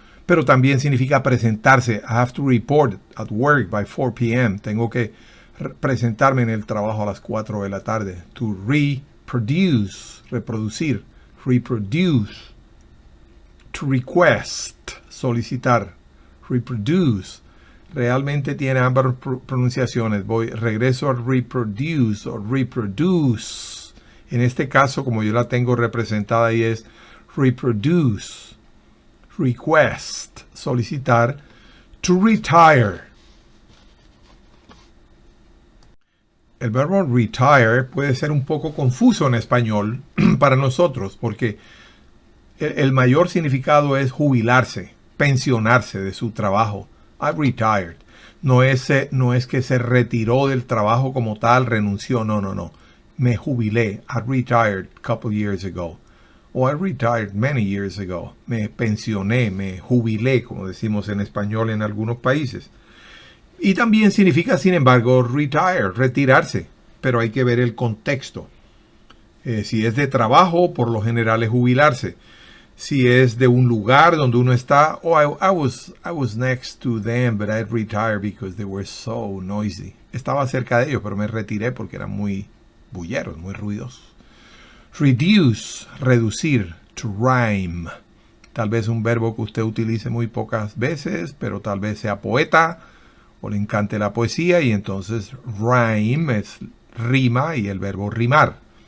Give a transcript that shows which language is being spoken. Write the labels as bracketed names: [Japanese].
[Spanish] Pero también significa presentarse. [English] I have to report at work by 4 p.m. [Spanish] Tengo que presentarme en el trabajo a las 4 de la tarde. [English] To reproduce, reproducir. Reproduce. To request, solicitar. Reproduce. [Spanish] Realmente tiene ambas pronunciaciones. Regreso a reproduce o reproduce. En este caso, como yo la tengo representada ahí, es reproduce. [English] Request, solicitar. To retire. [Spanish] El verbo retire puede ser un poco confuso en español para nosotros, porque el mayor significado es jubilarse, pensionarse de su trabajo. [English] I retired. [Spanish] No es que se retiró del trabajo como tal, renunció. No. Me jubilé. [English] I retired a couple years ago. O I retired many years ago. [Spanish] Me pensioné, me jubilé, como decimos en español en algunos países. Y también significa, sin embargo, retire, retirarse. Pero hay que ver el contexto. Si es de trabajo, por lo general es jubilarse. Si es de un lugar donde uno está, [English] I was next to them, but I retired because they were so noisy. [Spanish] Estaba cerca de ellos, pero me retiré porque eran muy bulleros, muy ruidosos. Reduce, reducir. To rhyme. Tal vez un verbo que usted utilice muy pocas veces, pero tal vez sea poeta o le encante la poesía, y entonces rhyme es rima y el verbo rimar.